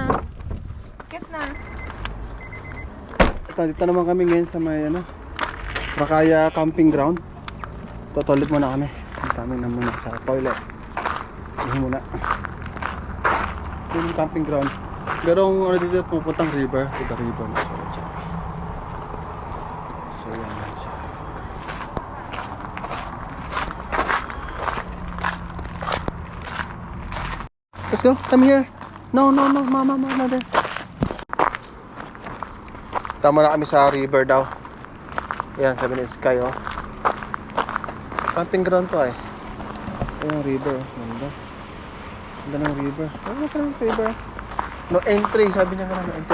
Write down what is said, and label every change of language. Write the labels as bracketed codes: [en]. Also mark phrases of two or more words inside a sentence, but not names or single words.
[tl] Kit na. Dito naman kami ngayon sa may ano, Rakaya camping ground. Totoilet muna kami. Kami na muna sa toilet. Ihi muna. Ito yung [en] camping ground. [tl] Merong ano dito pupuntang river. [en] To the river. So [tl] yan na siya. [en] Let's go. Come here. No, mama, there. [tl] Tama na kami sa river daw. Ayan, sabi ni Sky, oh. [en] Camping ground [tl] to, eh. Ayan yung river, ganda. Ganda ng river. Ano ka ng river? [en] No entry, [tl] sabi niya nga [en] no entry.